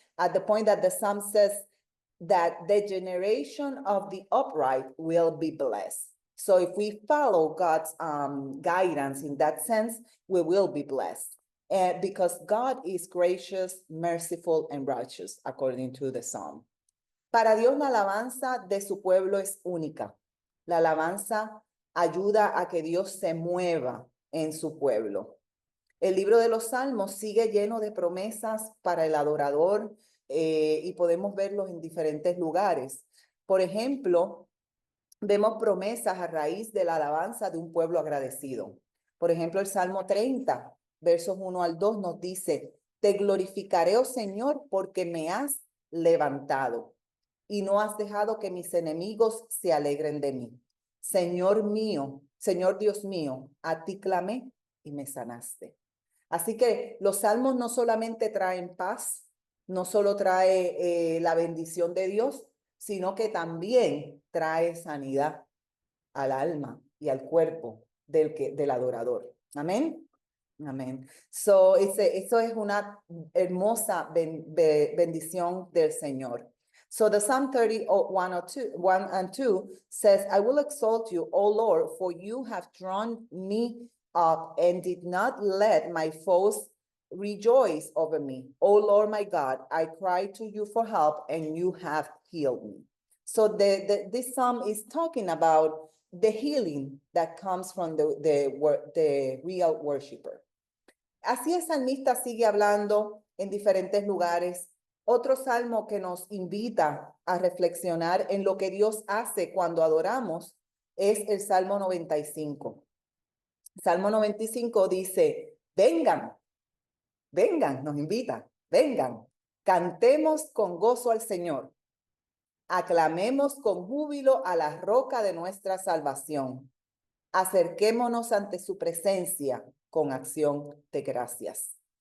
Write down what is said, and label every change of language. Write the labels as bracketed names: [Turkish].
[English] At the point that the Psalm says that the generation of the upright will be blessed. So if we follow God's guidance in that sense, we will be blessed. And because God is gracious, merciful, and righteous, according to the Psalm. [Spanish] Para Dios, la alabanza de su pueblo es única. La alabanza ayuda a que Dios se mueva en su pueblo. El libro de los Salmos sigue lleno de promesas para el adorador y podemos verlos en diferentes lugares. Por ejemplo, vemos promesas a raíz de la alabanza de un pueblo agradecido. Por ejemplo, el Salmo 30, versos 1-2 nos dice, te glorificaré, oh Señor, porque me has levantado y no has dejado que mis enemigos se alegren de mí. Señor mío, Señor Dios mío, a ti clamé y me sanaste. Así que los salmos no solamente traen paz, no solo trae la bendición de Dios, sino que también trae sanidad al alma y al cuerpo del adorador. Amén. Amén. So, eso es una hermosa bendición del Señor. [English] So the Psalm 30, 1 and 2 says, I will exalt you, O Lord, for you have drawn me up and did not let my foes rejoice over me. O Lord, my God, I cry to you for help and you have healed me. So this Psalm is talking about the healing that comes from the real worshiper. [Spanish] Así el salmista sigue hablando en diferentes lugares. Otro salmo que nos invita a reflexionar en lo que Dios hace cuando adoramos es el Salmo 95. Salmo 95 dice, vengan, vengan, nos invita, vengan, cantemos con gozo al Señor, aclamemos con júbilo a la roca de nuestra salvación, acerquémonos ante su presencia con acción de gracias.